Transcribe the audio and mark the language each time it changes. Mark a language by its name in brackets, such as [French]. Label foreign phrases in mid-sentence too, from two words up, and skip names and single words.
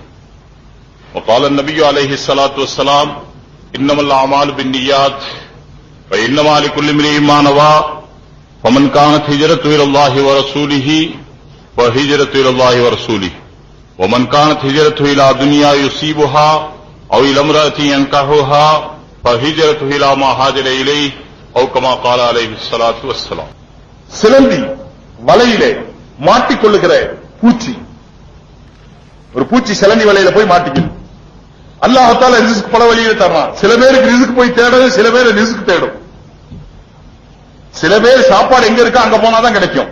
[Arabic] وقال النبي عليه الصلاة والسلام إنما الأعمال بالنيات وإنما لكل امرئ ما نوى ومن كانت هجرته إلى الله ورسوله فهجرته إلى الله ورسوله ومن كانت هجرته إلى دنيا يصيبها أو إلى امرأة ينكحها فهجرته إلى ما هاجر إليه أو كما قال عليه الصلاة والسلام. [Tamil] சிலந்தி வலையிலே மாட்டிக்கொள்ளுகிற பூச்சி, ஒரு பூச்சி சிலந்தி வலையில போய் மாட்டிக்குது. அல்லாஹ் தஆலா ரிஸ்க் பல வழியில தர்றான். சில பேருக்கு ரிஸ்க் போய் தேடும், சில பேர் ரிஸ்க் தேடும். சில பேர் சாப்பாடு எங்க இருக்கா அங்க போனாதான் கிடைக்கும்.